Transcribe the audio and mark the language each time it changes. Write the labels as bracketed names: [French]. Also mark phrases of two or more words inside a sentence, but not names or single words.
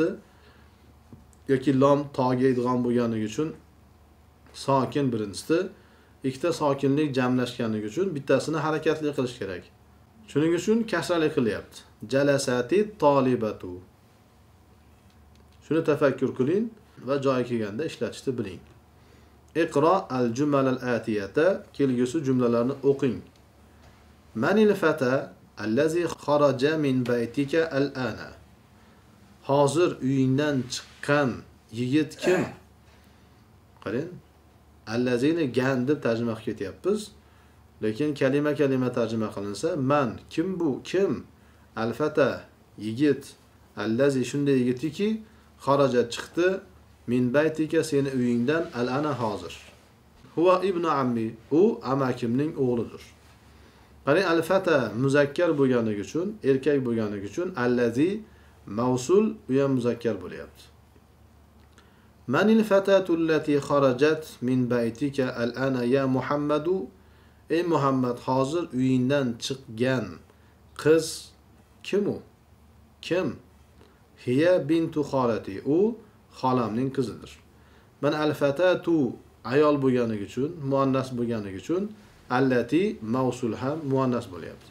[Uzbek] Yoki lom toga idg'om bo'lganligi uchun sokin birinchisi, ikkita sokinlik jamlashganligi uchun bittasini harakatli qilish kerak. Shuning uchun kasrali qilyapti. [Arabic] جلست الطالبة. [Uzbek] Shuni tafakkur qiling va joyi kelganda ishlatishni biling. [Arabic] اقرأ الجمل الآتية. [Uzbek] Kelgusi jumlalarni o'qing. [Arabic] من الفتى الذي خرج من بيتك الآن. [Uzbek] Hozir uyingdan chiqqan yigit kim? Qarang. Allazini gan deb tarjima qilib ketyapmiz. Lekin kalima tarjima qilinsa, man, kim bu? Kim? Al-fata, yigit. Allazi shunday yigitiki kharaja chiqdi [Arabic] من بيتك [Uzbek] seni uyingdan al-ana hozir. [Arabic] هو ابن عمي. [Uzbek] U amakimning o'g'lidir. Qarang, al-fata muzakkar bo'lganligi uchun, erkak bo'lganligi uchun allazi mavsul u ham muzakkar bo'lyapti. [Arabic] من الفتاة التي خرجت من بيتك الآن يا محمد. [Uzbek] Ey Muhammad, hozir uyingdan chiqqan qiz kim u? [Arabic] Kim? هي بنت خالتي. [Uzbek] U xolamning qizidir. Mana al-fatatu ayol bo'lganligi uchun, muannas bo'lganligi uchun allati mavsul ham muannas bo'lyapti.